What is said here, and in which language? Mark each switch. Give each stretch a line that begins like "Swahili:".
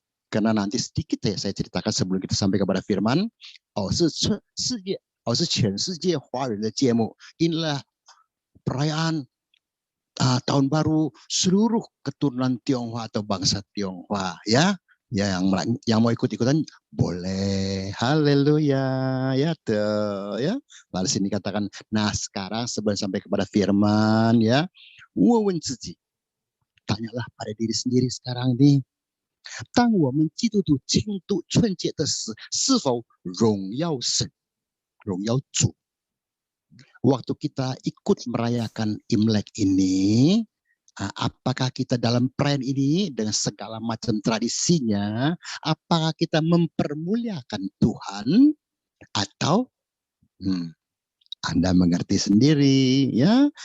Indonesian: Karena nanti sedikit ya saya ceritakan sebelum kita sampai kepada firman. Inilah perayaan tahun baru seluruh keturunan Tionghoa atau bangsa Tionghoa ya. Ya yang mau ikut-ikutan boleh. Haleluya ya tuh ya. Lalu sini katakan, nah sekarang sebelum sampai kepada firman ya, tanyalah pada diri sendiri sekarang nih.
Chinese: 当我们基督徒庆祝春节的时，是否荣耀神、荣耀主？
Indonesian: Waktu kita ikut merayakan Imlek ini, apakah kita dalam perayaan ini dengan segala macam tradisinya, apakah kita mempermuliakan Tuhan atau Anda mengerti sendiri ya.